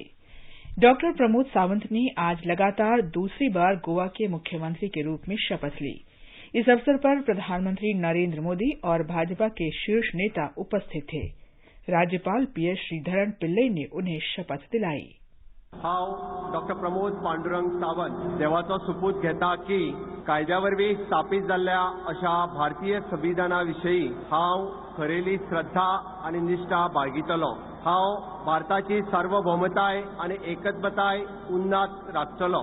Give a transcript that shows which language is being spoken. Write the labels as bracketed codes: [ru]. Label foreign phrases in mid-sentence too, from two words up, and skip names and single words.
[hi] डॉक्टर प्रमोद सावंत ने आज लगातार दूसरी बार गोवा के मुख्यमंत्री के रूप में शपथ ली। इस अवसर पर प्रधानमंत्री नरेंद्र मोदी और भाजपा के शीर्ष नेता उपस्थित थे। राज्यपाल पीएस श्रीधरन पिल्लई ने उन्हें शपथ दिलाई। [kok] हांव डॉक्टर प्रमोद पांडुरंग सावंत देवाचो सुपूत घेता की कायद्या वरवीं स्थापीत जाल्ल्या अशा भारतीय संविधाना विशीं हांव खरेली श्रद्धा आनी निश्ठा बाळगितलों। हांव भारताची सार्वभौमताय आनी एकत्मताय उन्नात राखतलों।